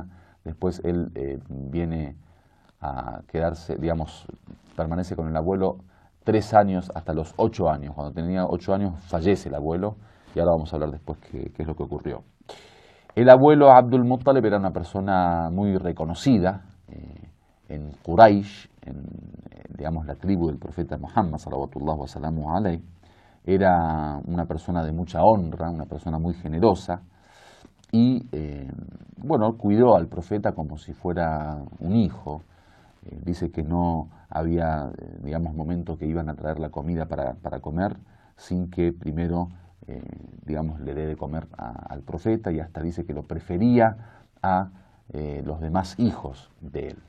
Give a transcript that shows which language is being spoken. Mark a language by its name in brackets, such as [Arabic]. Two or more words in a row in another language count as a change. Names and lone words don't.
[Spanish] Después él viene a quedarse, digamos, permanece con el abuelo 3 años hasta los 8 años. Cuando tenía 8 años fallece el abuelo, y ahora vamos a hablar después qué es lo que ocurrió. El abuelo Abdul Muttalib era una persona muy reconocida en Quraysh, digamos la tribu del profeta Muhammad, [Arabic] صلوات الله وسلامه عليه. [Spanish] Era una persona de mucha honra, una persona muy generosa y, bueno, cuidó al profeta como si fuera un hijo. Dice que no había, digamos, momentos que iban a traer la comida para comer sin que primero, digamos, le dé de comer al profeta, y hasta dice que lo prefería a los demás hijos de él.